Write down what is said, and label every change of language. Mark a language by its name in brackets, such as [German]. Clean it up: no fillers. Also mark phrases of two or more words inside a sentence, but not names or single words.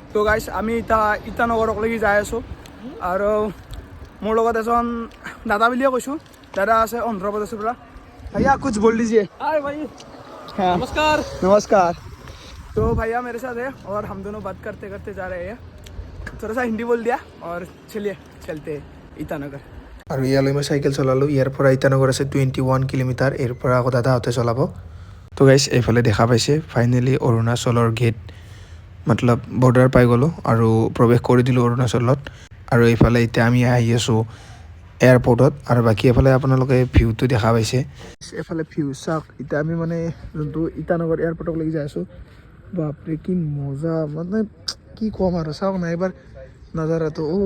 [Assamese] তো গাইছ আমি ইটানগৰলৈকে যাই আছোঁ আৰু মোৰ লগত এজন দাদা বুলিয়ে কৈছোঁ দাদা আছে অন্ধ্ৰপ্ৰদেশৰ পৰা [Hindi] भैया कुछ बोल दीजिए हाय भाई हाँ नमस्कार नमस्कार तो भैया मेरे साथ है और हम दोनों बात करते करते जा रहे हैं थोड़ा सा हिंदी बोल दिया और चलिए चलते हैं ईटानगर [Assamese] আৰু ইয়ালৈ মই চাইকেল চলালোঁ ইয়াৰ পৰা ইটানগৰ আছে 21 কিলোমিটাৰ ইয়াৰ পৰা আকৌ দাদাহঁতে চলাব তো গাইছ এইফালে দেখা পাইছে ফাইনেলি অৰুণাচলৰ গেট মতলব বৰ্ডাৰ পাই গ'লোঁ আৰু প্ৰৱেশ কৰি দিলোঁ অৰুণাচলত আৰু এইফালে এতিয়া আমি আহি আছোঁ এয়াৰপৰ্টত আৰু বাকী এফালে আপোনালোকে ভিউটো দেখা পাইছে এফালে ভিউ চাওক এতিয়া আমি মানে যোনটো ইটানগৰ এয়াৰপৰ্টলৈকে যাই আছোঁ বাপৰে কি মজা মানে কি ক'ম আৰু চাওক না এইবাৰ নাজাৰাটো